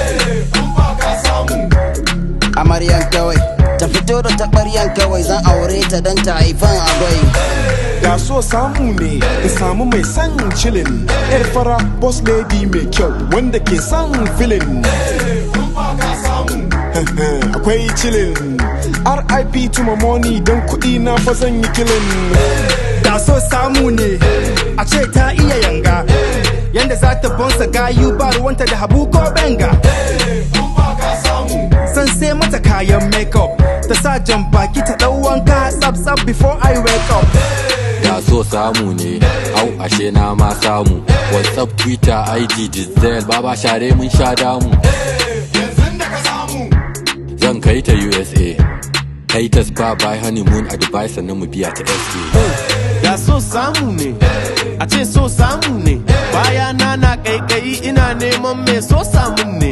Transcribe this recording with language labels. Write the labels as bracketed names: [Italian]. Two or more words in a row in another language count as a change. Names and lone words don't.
[Hausa] Amaryan kawai ta fito da taɓaryan kawai zan aure ta don ta haifan agwai. Da so samu ne in samu mai san chillin yar fara [English] boss lady [Hausa] mai kyau wanda ke san filin. Akwai chillin [English] RIP to my money [Hausa] don kuɗi na fa zan yi killing. Da so samu ne a ce ta iya yanga yanda za ta bonsa gayu ba ruwanta da habu ko benga. San sai mata kayan makeup ta sa jan baki ta ɗau wanka tsab [English] before I wake up. [Hausa] Da so samu ne au ashe na ma samu WhatsApp Twitter IG Diesel baba share mun sha damu. Zan kai ta USA kai ta [English] spa by honeymoon [Hausa] a Dubai sannan mu biya ta SK. Da so samu ne a ce so samu ne baya na kaikayi ina neman me so samu